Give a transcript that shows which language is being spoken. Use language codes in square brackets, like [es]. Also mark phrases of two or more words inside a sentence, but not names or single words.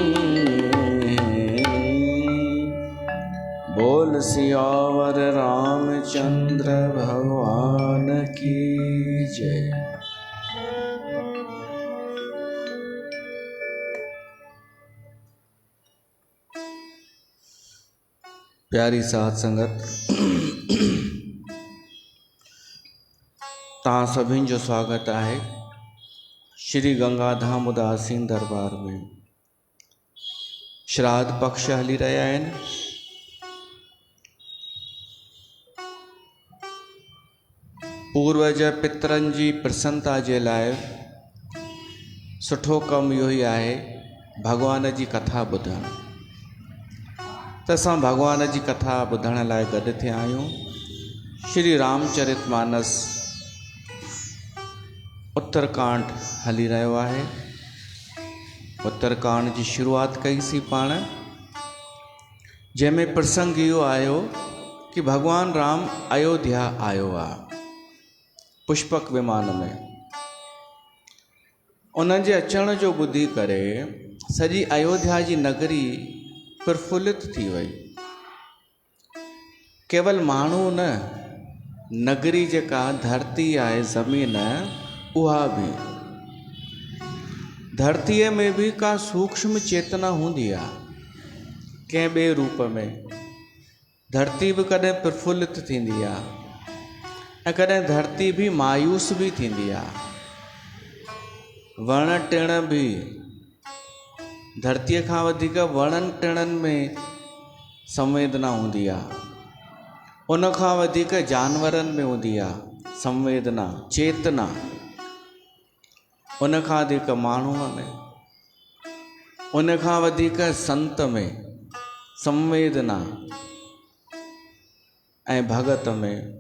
[hi] बोल सियावर रामचंद्र भगवान की जय। [sd] प्यारी साध संगत, तव्हां सभिनि जो स्वागत आहे श्री गंगाधाम उदासीन दरबार में। श्राद्ध पक्ष हली रहिया आहिनि। पूर्वज पितरनि जी प्रसन्नता जे लाइ सुठो कमु इहो ई आहे भगवान जी कथा ॿुधणु। त असां भगवान जी कथा ॿुधण लाइ गॾु थिया आहियूं। श्री रामचरितमानस उत्तरकांड हली रहियो आहे। उत्तरकांड जी शुरूआत कईसीं पाण, जंहिंमें प्रसंग इहो आयो कि भगवान राम अयोध्या आयो आहे पुष्पक विमान में। उन्हनि जे अचण जो ॿुधी करे सॼी अयोध्या जी नगरी प्रफुल्लित थी वई। केवल माण्हू न, नगरी जेका धरती आहे, ज़मीन, उहा बि, धरतीअ में भी का सूक्ष्म चेतना हूंदी आहे कंहिं ॿिए रूप में। धरती भी कॾहिं प्रफुल्लित थींदी आहे ऐं कॾहिं धरती भी मायूस भी थींदी आहे। वण टिण भी, धरतीअ खां वधीक वणनि टिणनि में संवेदना हूंदी आहे, उन खां वधीक जानवरनि में हूंदी आहे संवेदना, चेतना, उन खां वधीक माण्हूअ में, उन खां वधीक संत में संवेदना ऐं भगत में।